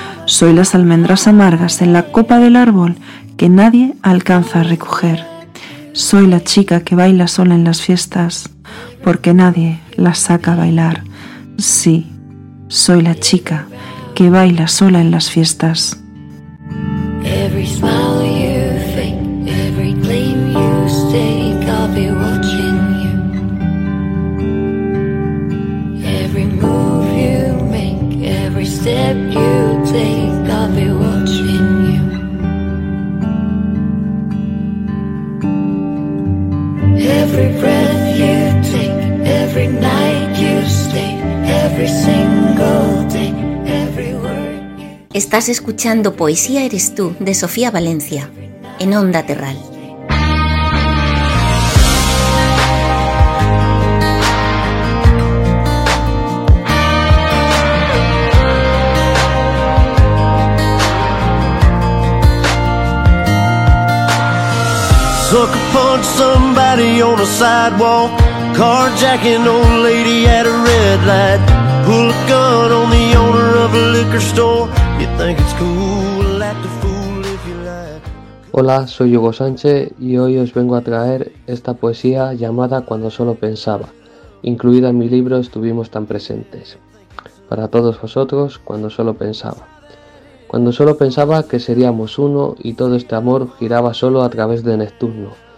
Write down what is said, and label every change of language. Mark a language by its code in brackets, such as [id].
[es] Soy las almendras amargas en la copa del árbol que nadie alcanza a recoger. Soy la chica que baila sola en las fiestas porque nadie la saca a bailar. Sí, soy la chica que baila sola en las fiestas. [en] Every smile you fake, every gleam you stake, I'll be watching you. Every move you make, every step you take, I'll be watching you. Every breath you take, every night you stay, every single day, every word you... [es] Estás escuchando Poesía Eres Tú, de Sofía Valencia, en Onda Terral. [en] Sucker punch somebody on a sidewalk, carjacking old lady at a red light, pull a gun on the owner of a liquor store, you think it's cool, act the fool if you like. [es] Hola, soy Hugo Sánchez y hoy os vengo a traer esta poesía llamada Cuando solo pensaba, incluida en mi libro Estuvimos tan presentes. Para todos vosotros, Cuando solo pensaba. Cuando solo pensaba que seríamos uno y todo este amor giraba solo a través de Neptuno.